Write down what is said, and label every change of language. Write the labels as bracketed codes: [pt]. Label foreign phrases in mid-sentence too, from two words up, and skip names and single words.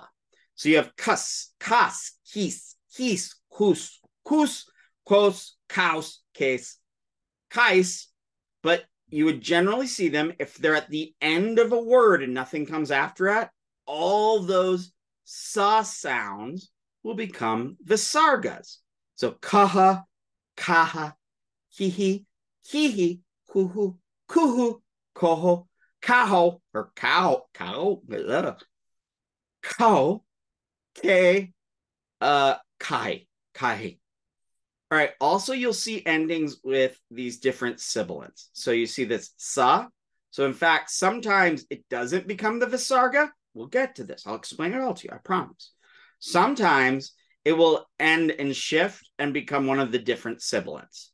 [en] So you have kus, kas, his, kus, quos, kaus, case, kais, but you would generally see them if they're at the end of a word and nothing comes after it. All those sa sounds will become visargas. [sa] So kaha, kaha, hihi, hihi, kuhu, kuhu, koho, kaho, [en] or cow, [sa] ko, ke, kai, kai. [en] All right. Also, you'll see endings with these different sibilants. So you see this sa. So in fact, sometimes it doesn't become the visarga. We'll get to this. I'll explain it all to you. I promise. Sometimes it will end and shift and become one of the different sibilants.